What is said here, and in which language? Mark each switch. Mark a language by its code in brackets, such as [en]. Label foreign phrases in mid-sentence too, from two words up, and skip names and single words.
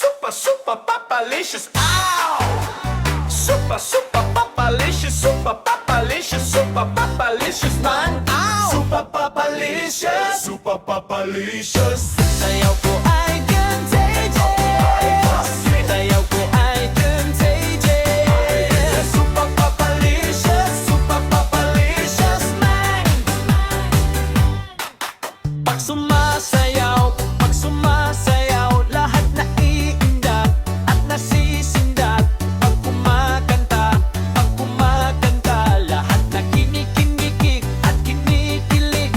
[en] super papalicious. Ow! Super, super papalicious, super papalicious, super papalicious man. Ow! Super papalicious, super papalicious. [tl] Sayaw ko ay contagious. Sayaw ko ay contagious. Super papalicious, super papalicious man. Pag sumasayaw, lahat naiinda at nasisindak. Pag kumakanta, lahat na kinikinig at kinikilig.